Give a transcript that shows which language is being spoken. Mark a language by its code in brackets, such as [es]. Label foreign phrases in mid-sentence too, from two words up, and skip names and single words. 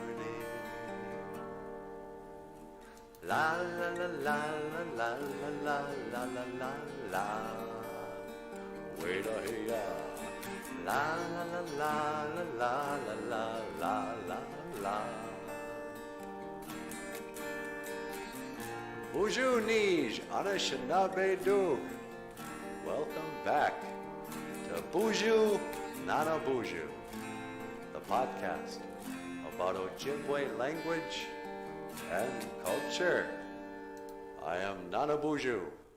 [en] La la la la la la la la la la la. Wait a hey ya. La la la la la la la la la la. Boozhoo Nanaboozhoo. Welcome back to Boozhoo Nanaboozhoo, the podcast about Ojibwe language and culture. I am Nanaboozhoo.